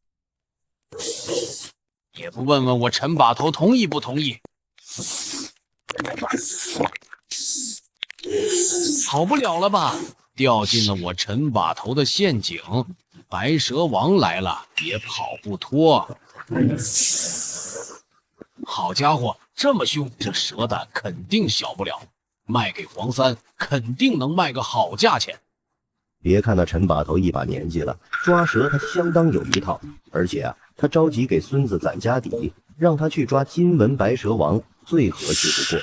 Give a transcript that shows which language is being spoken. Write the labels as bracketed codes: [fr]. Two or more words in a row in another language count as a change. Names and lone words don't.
[zh] 也不問問我陳把頭同意不同意？跑不了了吧？掉進了我陳把頭的陷阱。白蛇王來了，也跑不脫。好家伙，這麼兇，這蛇膽肯定小不了，賣給黃三肯定能賣個好價錢。別看那陳把頭一把年紀了，抓蛇他相當有一套，而且啊，他着急給孫子攢家底，讓他去抓金紋白蛇王最合適不過。